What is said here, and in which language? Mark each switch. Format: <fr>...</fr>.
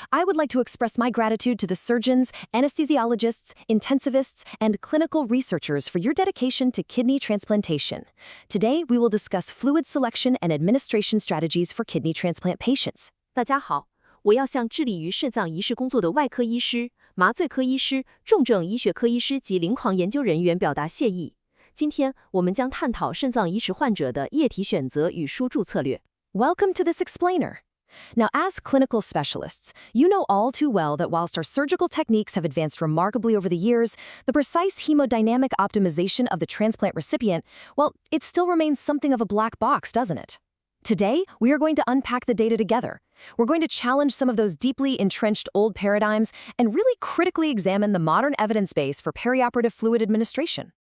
<en>I would like to express my gratitude to the surgeons, anesthesiologists, intensivists, and clinical researchers for your dedication to kidney transplantation. Today, we will discuss fluid selection and administration strategies for kidney transplant patients.</en> <zh>大家好，我要向致力于肾脏移植工作的外科医师、麻醉科医师、重症医学科医师及临床研究人员表达谢意。今天我们将探讨肾脏移植患者的液体选择与输注策略。</zh> <en>Welcome to this explainer. Now, as clinical specialists, you know all too well that whilst our surgical techniques have advanced remarkably over the years, the precise hemodynamic optimization of the transplant recipient, well, it still remains something of a black box, doesn't it? Today, we are going to unpack the data together. We're going to challenge some of those deeply entrenched old paradigms and really critically examine the modern evidence base for perioperative fluid administration.</en>